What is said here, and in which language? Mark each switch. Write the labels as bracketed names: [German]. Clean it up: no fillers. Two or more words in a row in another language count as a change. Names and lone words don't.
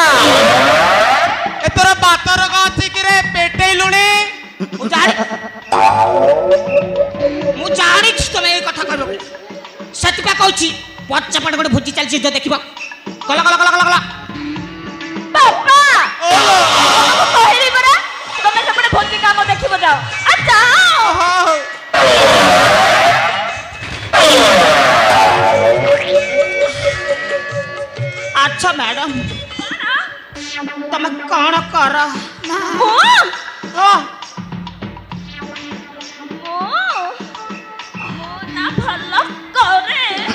[Odia] ଏ ତୋର ବାତର କଣ ଅଛି କି ରେ ପେଟେଇ ଲୁଣି ମୁଁ ଜାଣିଛି ତମେ [Bangla] এই কথা [Odia] କହିବ ସେଥିପାଇଁ କହୁଛି ପଛପଟେ ଗୋଟେ ଭୋଜି ଚାଲିଛି ଯୋ ଦେଖିବ କଲ କଲ କଲ କଲ କଲ ବାପା ତମକୁ କହିଲି ପରା ତମେ ସେପଟେ ଭୋଜି କାମ ଦେଖିବ ଯାଅ। ଆ ଯାଅ। ହଉ [Bangla] আচ্ছা ম্যাডাম তুমি কোন কর [Odia] ମୁଁ ହଁ ନା ଭଲ କରେ।